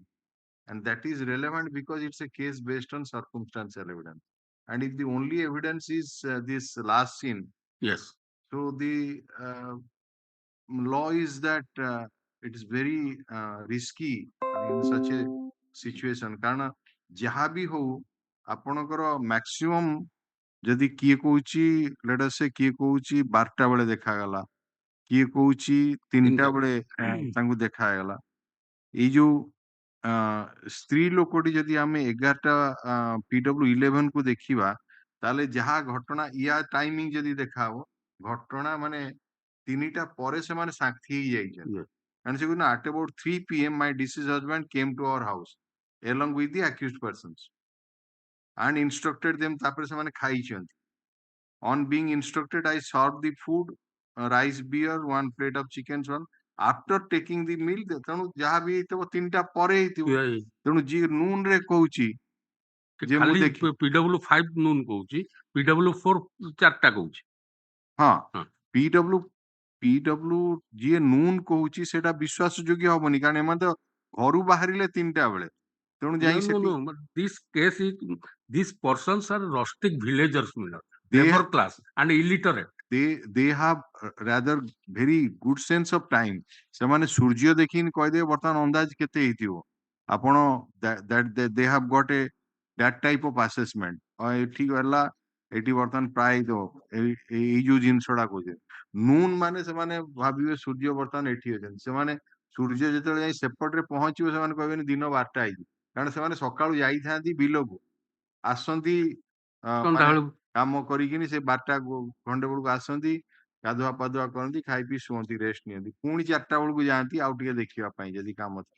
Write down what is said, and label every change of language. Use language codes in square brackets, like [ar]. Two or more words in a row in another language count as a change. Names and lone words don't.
[en] And that is relevant because it's a case based on circumstantial evidence. And if the only evidence is this last scene, Yes. so the law is that it is very risky in such a situation। [or] କାରଣ ଯାହା ବି ହଉ ଆପଣଙ୍କର maximum ଯଦି କିଏ କହୁଛି [en] let us say [or] କିଏ କହୁଛି 12ଟା ବେଳେ ଦେଖାଗଲା, କିଏ କହୁଛି 3ଟା ବେଳେ ତାଙ୍କୁ ଦେଖାଗଲା। ଏଇ ଯୋଉ ସ୍ତ୍ରୀ ଲୋକଟି ଯଦି ଆମେ 11ଟା PW11 କୁ ଦେଖିବା, ତାହେଲେ ଯାହା ଘଟଣା ୟା ଟାଇମିଂ ଯଦି ଦେଖାହବ, ଘଟଣା ମାନେ 3ଟା ପରେ ସେମାନେ ସାକ୍ଷୀ ହେଇଯାଇଛନ୍ତି। [en] And so at about 3 PM my deceased husband came to our house along with the accused persons and instructed them। [or] ତାପରେ ସେମାନେ ଖାଇଛନ୍ତି। [en] On being instructed, I served the food, rice, beer, 1 plate of chicken, so on। After taking the meal, [or] ତେଣୁ ଯାହା ବି ହେଇଥିବ 3ଟା ପରେ ହେଇଥିବ। ତେଣୁ ଯିଏ ନୁନ ରେ କହୁଛି ଯେ ମୁଁ ଦେଖି PW5 ନୁନ କହୁଛି, PW4 4ଟା କହୁଛି। ହଁ, PW ଯିଏ ନୁନ କହୁଛି ସେଟା ବିଶ୍ୱାସ ଯୋଗ୍ୟ ହବନି, କାରଣ ଏମାନେ ତ ଘରୁ ବାହାରିଲେ 3ଟା ବେଳେ। ତେଣୁ ଯାଇ ସେଠି [en] No. This case is, these persons are rustic villagers, They labor have- class and illiterate. they have rather very good sense of time। [or] ସେମାନେ ସୂର୍ଯ୍ୟ ଦେଖିନି କହିଦେବେ ବର୍ତ୍ତମାନ ଅନ୍ଦାଜ କେତେ ହେଇଥିବ। [en] ଆପଣ that they have got a that type of assessment। [or] ଏଠି ଗଲା, ଏଠି ବର୍ତ୍ତମାନ ପ୍ରାୟ ଏଇ ଯୋଉ ଜିନିଷଟା କହୁଛନ୍ତି ନୁନ ମାନେ ସେମାନେ ଭାବିବେ ସୂର୍ଯ୍ୟ ବର୍ତ୍ତମାନ ଏଠି ଅଛନ୍ତି। ସେମାନେ ସୂର୍ଯ୍ୟ ଯେତେବେଳେ ଯାଇ ସେପଟରେ ପହଞ୍ଚିବ, ସେମାନେ କହିବେନି ଦିନ 12ଟା ହେଇଛି, କାରଣ ସେମାନେ ସକାଳୁ ଯାଇଥାନ୍ତି ବିଲକୁ, ଆସନ୍ତି କାମ କରିକିନି ସେ 12ଟା ଘଣ୍ଟେ ବେଳକୁ ଆସନ୍ତି, ଗାଧୁଆ ପାଧୁଆ କରନ୍ତି, ଖାଇ ପିଇ ଶୁଅନ୍ତି, ରେଷ୍ଟ ନିଅନ୍ତି, ପୁଣି 4ଟା ବେଳକୁ ଯାଆନ୍ତି ଆଉ ଟିକେ ଦେଖିବା ପାଇଁ ଯଦି କାମ ଥାଏ।